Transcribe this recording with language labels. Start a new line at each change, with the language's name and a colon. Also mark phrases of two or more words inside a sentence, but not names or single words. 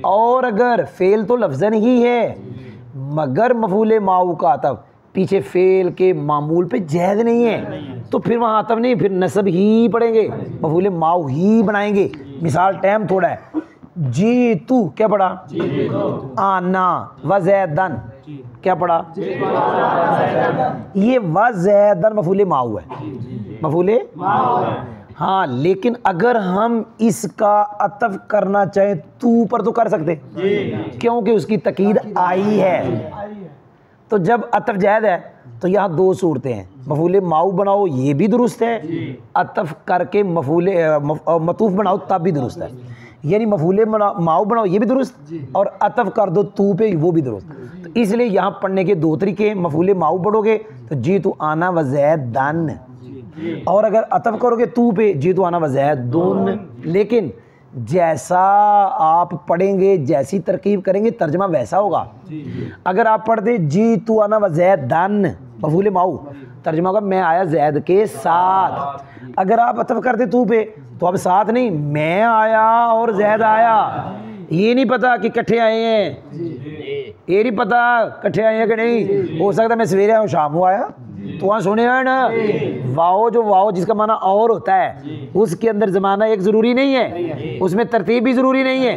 Hindi: और अगर फेल तो लफ्ज़न ही है मगर मफूले माहू का अतफ पीछे फेल के मामूल पे जायज़ नहीं है, तो फिर वहाँ अतफ नहीं, फिर नसब ही पढ़ेंगे, मफूले माहू ही बनाएंगे। मिसाल टाइम थोड़ा है,
Arabic: جئتُ,
Hindi: क्या पढ़ा,
Arabic: أنا وزيدًا,
Hindi: क्या पढ़ा, ये
Arabic: وزيدًا
Hindi: मफूले माऊ है, मफूले, हाँ। लेकिन अगर हम इसका अतफ करना चाहें तू पर तो कर सकते, क्योंकि उसकी तकीद आई है। तो जब अतफ जायज़ है तो यहाँ दो सूरतें हैं, मफूले माऊ बनाओ ये भी दुरुस्त है, अतफ करके मफूले मतूफ़ बनाओ तब भी दुरुस्त है, यानी मफूले माऊ बनाओ ये भी दुरुस्त और अतफ कर दो तू पे वो भी दुरुस्त। तो इसलिए यहाँ पढ़ने के दो तरीके हैं, मफूले माऊ पढ़ोगे तो
Arabic: جئتُ أنا وزيدًا,
Hindi: और अगर अतफ करोगे तू पे
Arabic: جئتُ أنا وزيدٌ.
Hindi: लेकिन जैसा आप पढ़ेंगे, जैसी तरकीब करेंगे, तर्जमा वैसा होगा। अगर आप पढ़ दे
Arabic: جئتُ أنا وزيدًا
Hindi: मफूले माऊ, तर्जमा होगा मैं आया जैद के साथ। अगर आप अतफ करते तू पे तो अब साथ नहीं, मैं आया और जैद आया, ये नहीं पता कि इकट्ठे आए हैं। ये नहीं पता कट्ठे आए हैं कि नहीं, हो सकता मैं सवेरे आया शाम को आया। तो वहाँ सुने हैं ना, वाओ जो वाओ जिसका माना और होता है उसके अंदर ज़माना एक ज़रूरी नहीं है, उसमें तरतीब भी ज़रूरी नहीं है।